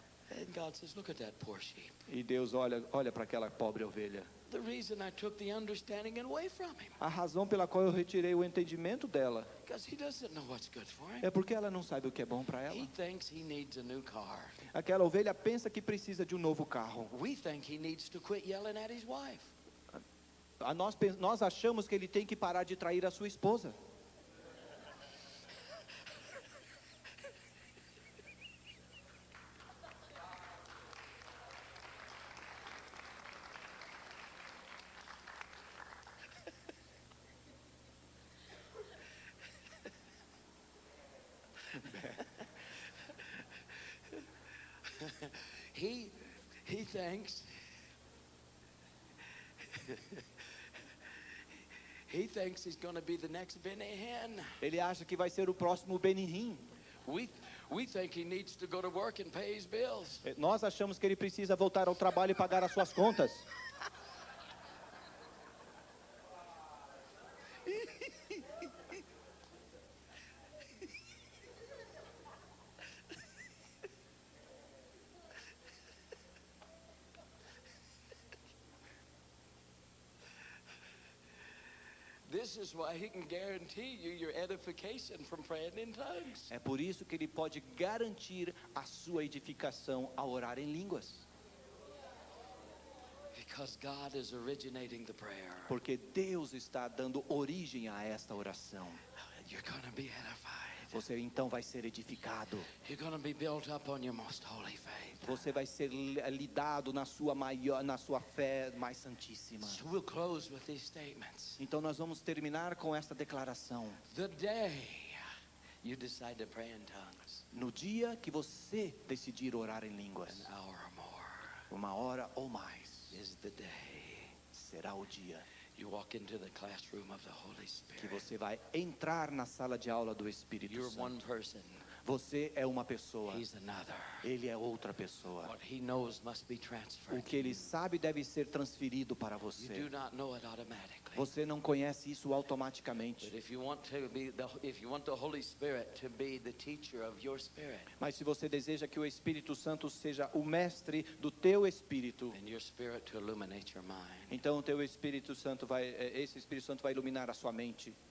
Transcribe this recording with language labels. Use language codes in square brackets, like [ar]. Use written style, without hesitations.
[en] And God says, look at that poor sheep. [pt] E Deus olha para aquela pobre ovelha. [en] The reason I took the understanding away from him, [pt] A razão pela qual eu retirei o entendimento dela [en] because he doesn't know what's good for him. [pt] é porque ela não sabe o que é bom para [en] He [pt] ela. [en] thinks he needs a new car. [pt] Aquela ovelha pensa que precisa de um novo carro. [en] We think he needs to quit yelling at his wife. [pt] Nós achamos que ele tem que parar de trair a sua esposa. [en] He thinks he thinks he's going to be the next Benny Hinn. [pt] Ele acha que vai ser o próximo Benihim. [en] We think he needs to go to work and pay his bills. [pt] Nós achamos que ele precisa voltar ao trabalho e pagar as suas contas. [en] This is why he can guarantee you your edification from praying in tongues. [pt] É por isso que ele pode garantir a sua edificação ao orar em línguas. [en] Because God is originating the prayer. [pt] Porque Deus está dando origem a esta oração. [en] You're going to be edified. [pt] Você então vai ser edificado. [en] You're going to be built up on your most holy faith. [pt] Você vai ser lidado na sua fé mais santíssima. [en] So we'll close with these statements. [pt] Então nós vamos terminar com esta declaração. [en] The day you decide to pray in tongues, [pt] No dia que você decidir orar em línguas, [en] an hour or more, [pt] 1 hora ou mais, [en] is the day [pt] será o dia [en] you walk into the classroom of the Holy [pt] que [en] Spirit. [pt] você vai entrar na sala de aula do Espírito [en] You're one [pt] Santo. [en] person. [pt] Você é uma pessoa, [en] He's another. [pt] ele é outra pessoa. [en] What he knows must be [pt] O [en] transferred. [pt] que ele sabe deve ser transferido para [en] You [pt] você. [en] do not know it automatically. [pt] Você não conhece isso automaticamente. [en] But if you want the Holy Spirit to be the teacher of your spirit, [pt] Mas se você deseja que o Espírito Santo seja o mestre do teu espírito, [en] and your spirit to illuminate your mind, [pt] então o teu Espírito Santo esse Espírito Santo vai iluminar a sua mente.